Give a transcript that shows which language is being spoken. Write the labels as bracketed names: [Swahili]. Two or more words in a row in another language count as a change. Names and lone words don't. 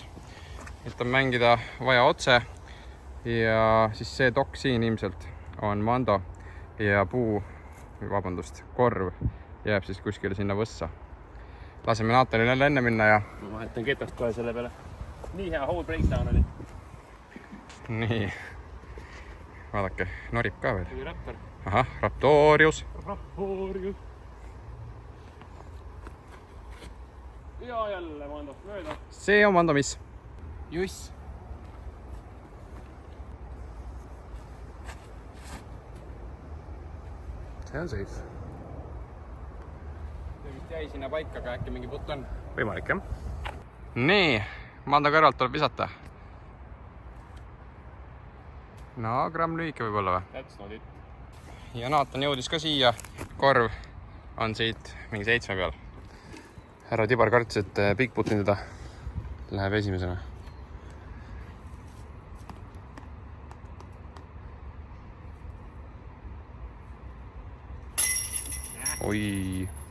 [Estonian] Et on mängida vaja otse. Ja siis see dok siin ilmselt on Mando ja korv jääb siis kuskile sinna võssa. Laseme Natanil jälle enne minna ja... Ma vahetan ketast kohe selle peale. Nii hea [English] whole breakdown [Estonian] oli. Nii. Vaadake, norib ka veel. Oli Raptor. Ahah, Raptorius. Raptorius. Ja jälle Mandost mööda. See on Mando mis? Juss. See on safe. See vist jäi sinna paika, aga äkki mingi putt on. Võimalik, jah? Nii, Mando kõrvalt tuleb visata. No, gramm lühike võib olla või? [English] That's not it. [Estonian] Ja Natan jõudis ka siia. Korv on siit mingi 7 peal. Härra Tibar kartis, et [English] big putin [Estonian] teda läheb esimesena. Oi.